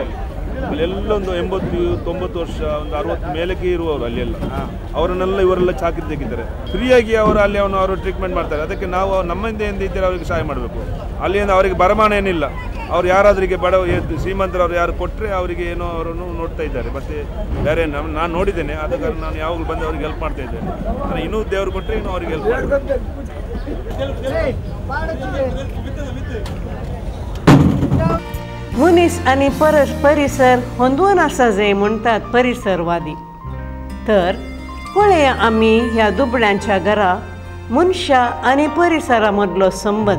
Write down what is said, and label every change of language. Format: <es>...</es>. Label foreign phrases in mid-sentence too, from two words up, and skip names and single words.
<kn>ಅಲ್ಲೆಲ್ಲೊಂದು 80-90 ವರ್ಷ ಒಂದು 60 ಮೇಲಕ್ಕೆ ಇರುವವರು ಅಲ್ಲೆಲ್ಲ ಅವರನ್ನೆಲ್ಲ ಇವರೆಲ್ಲ ಚಾಕರಿ ತೆಗಿದ್ದಾರೆ ಫ್ರೀಯಾಗಿ ಅವರು ಅಲ್ಲಿ ಅವರು ಟ್ರೀಟ್ಮೆಂಟ್ ಮಾಡ್ತಾರೆ. ಅದಕ್ಕೆ ನಾವು ನಮ್ಮಿಂದ ಇದ್ದರೆ ಅವರಿಗೆ ಸಹಾಯ ಮಾಡಬೇಕು. ಅಲ್ಲಿಂದ ಅವರಿಗೆ ಬರಮಾನ ಏನಿಲ್ಲ. ಅವ್ರು ಯಾರಾದ್ರಿಗೆ ಬಡವ ಶ್ರೀಮಂತರವ್ರು ಯಾರು ಕೊಟ್ಟರೆ ಅವರಿಗೆ ಏನೋ ಅವರನ್ನು ನೋಡ್ತಾ ಇದ್ದಾರೆ. ಮತ್ತು ಬೇರೆ ನಾನು ನೋಡಿದ್ದೇನೆ, ಆದ ಕಾರಣ ನಾನು ಯಾವಾಗಲೂ ಬಂದು ಅವ್ರಿಗೆ ಹೆಲ್ಪ್ ಮಾಡ್ತಾ ಇದ್ದೇನೆ. ನಾನು ಇನ್ನೂ ದೇವರು ಕೊಟ್ಟರೆ ಇನ್ನೂ ಅವ್ರಿಗೆ ಹೆಲ್ಪ್ ಮಾಡ್ತೀನಿ.</kn> <kok>मनीस आणि परिसर होंदून आसा जे म्हणटात परिसरवादी. तर पळया आमी ह्या दुबळ्यांच्या घरा मनशा आनी परिसरा मदलो संबंद.</kok>